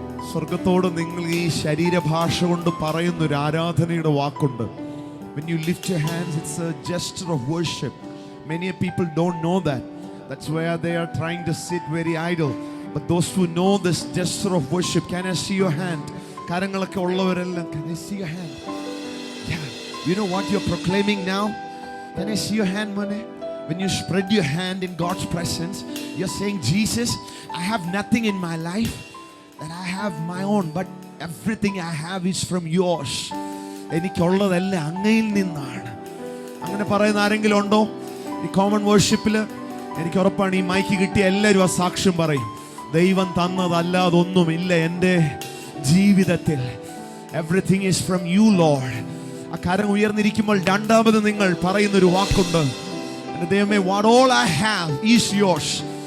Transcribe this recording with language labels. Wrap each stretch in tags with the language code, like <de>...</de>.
<ml>സ്വർഗത്തോട് നിങ്ങൾ ഈ ശരീരഭാഷ കൊണ്ട് പറയുന്നൊരു ആരാധനയുടെ വാക്കുണ്ട്.</ml> <en>When you lift your hands, it's a gesture of worship. Many people don't know that. That's where they are trying to sit very idle. But those who know this gesture of worship, can I see your hand?</en> <ml>കരങ്ങളൊക്കെ ഉള്ളവരെല്ലാം,</ml> <en>can I see your hand? Yeah. You know what you're proclaiming now? Can I see your hand, Mone? When you spread your hand in God's presence, you're saying, Jesus, I have nothing in my life that I have my own, but everything I have is from yours.</en> <ml>എനിക്കുള്ളതെല്ലാം അങ്ങയിൽ നിന്നാണ്. അങ്ങനെ പറയുന്ന ആരെങ്കിലും ഉണ്ടോ ഈ common വേർഷിപ്പിൽ? എനിക്ക് ഉറപ്പാണ് ഈ മൈക്ക് കിട്ടിയ എല്ലാവരും ആ സാക്ഷ്യം പറയും. ദൈവം തന്നതല്ലാതൊന്നുമില്ല എൻ്റെ ജീവിതത്തിൽ.</ml> <en>Everything is from you lord.</en> <ml>ആ കരം ഉയർന്നിരിക്കുമ്പോൾ രണ്ടാമത് നിങ്ങൾ പറയുന്നൊരു വാക്കുണ്ട്, എൻ്റെ ദൈവമേ,</ml> <en>What all I have is yours.</en>